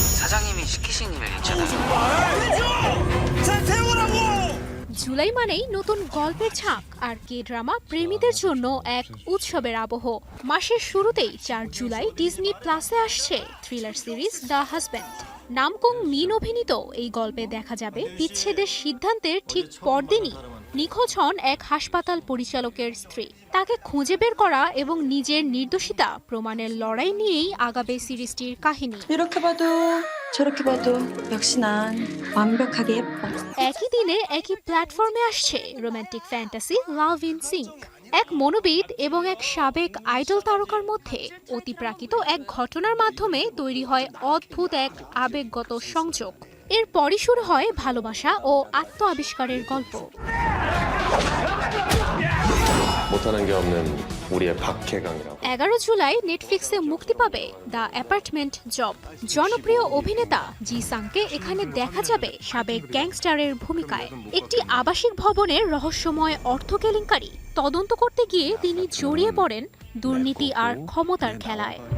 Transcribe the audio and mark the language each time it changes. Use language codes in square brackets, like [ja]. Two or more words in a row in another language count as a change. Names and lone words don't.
[ko] 사장님이 시키신 일 있잖아요. [bn] জুলাই মানেই নতুন গল্পের ঝাঁক আর কে ড্রামা প্রেমীদের জন্য এক উৎসবের আবহ। মাসের শুরুতেই 4 জুলাই ডিজনি প্লাসে আসছে থ্রিলার সিরিজ দ্য হাজব্যান্ড। নামকুং মিন অভিনীত এই গল্পে দেখা যাবে বিচ্ছেদের সিদ্ধান্তের ঠিক পরদিনই নিখোঁজ হন এক হাসপাতাল পরিচালকের স্ত্রী। তাকে খুঁজে বের করা এবং নিজের নির্দোষিতা প্রমাণের লড়াই নিয়েই আগাবে সিরিজটির কাহিনী। [ko] 이렇게 봐도 저렇게 봐도 역시 난 완벽하게 예뻐. [bn] একই দিনে একই প্ল্যাটফর্মে আসছে রোমান্টিক ফ্যান্টাসি লাভ ইন সিঙ্ক। এক মনোবিদ এবং এক সাবেক আইডল তারকার মধ্যে অতিপ্রাকৃত এক ঘটনার মাধ্যমে তৈরি হয় অদ্ভুত এক আবেগগত সংযোগ। এরপরই শুরু হয় ভালোবাসা ও আত্ম আবিষ্কারের গল্প। [ko] 못하는 게 없는 우리의 박해강이라고. [bn] 11 জুলাই নেটফ্লিক্সে মুক্তি পাবে দ্য অ্যাপার্টমেন্ট জব। জনপ্রিয় অভিনেতা জি সাংকে এখানে দেখা যাবে সাবেক গ্যাংস্টারের ভূমিকায়। একটি আবাসিক ভবনের রহস্যময় অর্থ কেলেঙ্কারি তদন্ত করতে গিয়ে তিনি জড়িয়ে পড়েন দুর্নীতি আর ক্ষমতার খেলায়।